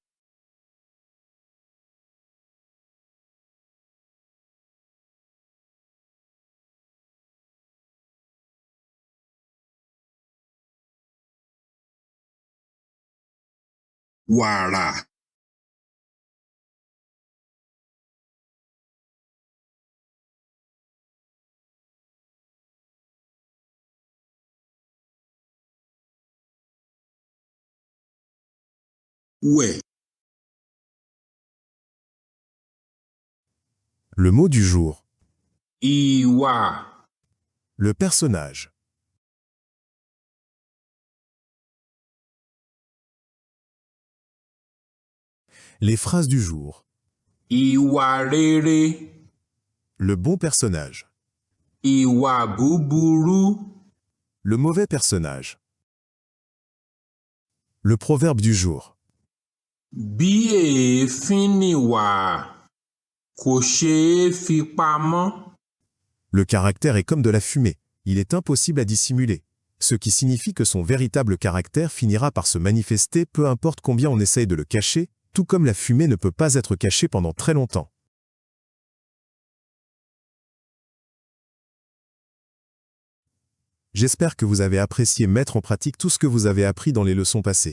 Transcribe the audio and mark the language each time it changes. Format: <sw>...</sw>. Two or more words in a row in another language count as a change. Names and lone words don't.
<yo>wàrà, wẹ̀,</yo> <fr>Le mot du jour.</fr> <yo>ìwà,</yo> <fr>Le personnage. Les phrases du jour.</fr> <yo>ìwà rere,</yo> <fr>Le bon personnage.</fr> <yo>ìwà búburú,</yo> <fr>Le mauvais personnage. Le proverbe du jour.</fr> <yo>bí èéfín nìwà, kò ṣeé fi pamọ́.</yo> <fr>Le caractère est comme de la fumée, il est impossible à dissimuler. Ce qui signifie que son véritable caractère finira par se manifester peu importe combien on essaye de le cacher, tout comme la fumée ne peut pas être cachée pendant très longtemps. J'espère que vous avez apprécié mettre en pratique tout ce que vous avez appris dans les leçons passées.</fr>